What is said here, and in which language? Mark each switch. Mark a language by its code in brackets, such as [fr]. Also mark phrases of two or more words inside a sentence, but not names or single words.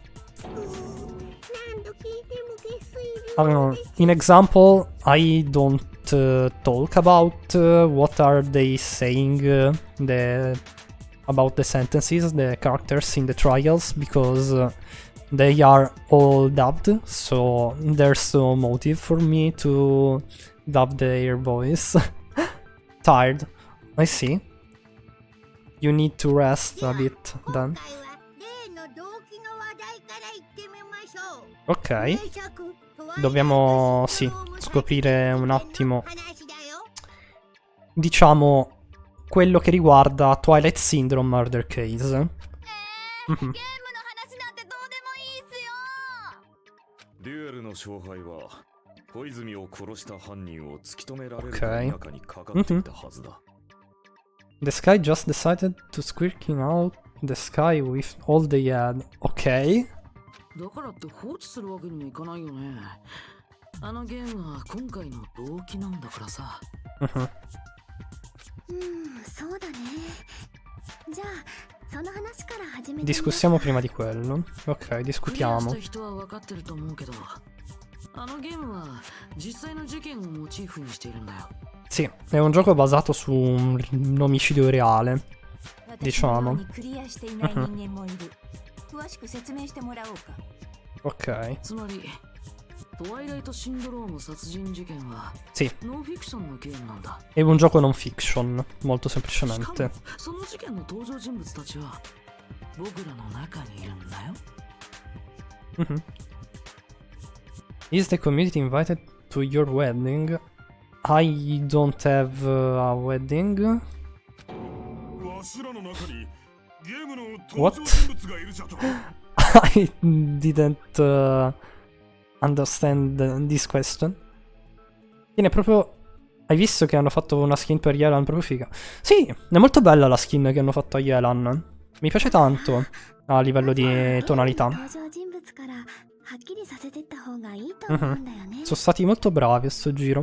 [en] In example, I don't talk about what are they saying about the sentences, the characters in the trials, because they are all dubbed, so there's no motive for me to dub their voice. Tired. I see. You need to rest a bit then. Ok. [it] Dobbiamo, sì, scoprire un attimo, diciamo, quello che riguarda Twilight Syndrome Murder Case. Ok. [en] The Sky just decided to squirking out the sky with all they had. Ok. [ja] だからって放置するわけにもいかないよね。あのゲームは今回の動機なんだからさ。そうだね。じゃあその話から始めて。 [it] Discussiamo prima di quello. Ok, discutiamo. [ja] 人は分かってると思うけど、あのゲームは実際の事件をモチーフにしているんだよ。 [it] Sì, è un gioco basato su un omicidio reale, diciamo. Ok. Sì. È un gioco non fiction, molto semplicemente. [en] Is the community invited to your wedding? I don't have a wedding. What? I didn't understand this question. [it] Tiene proprio... Hai visto che hanno fatto una skin per Yelan proprio figa? Sì, è molto bella la skin che hanno fatto a Yelan. Mi piace tanto a livello di tonalità. Sono stati molto bravi a sto giro.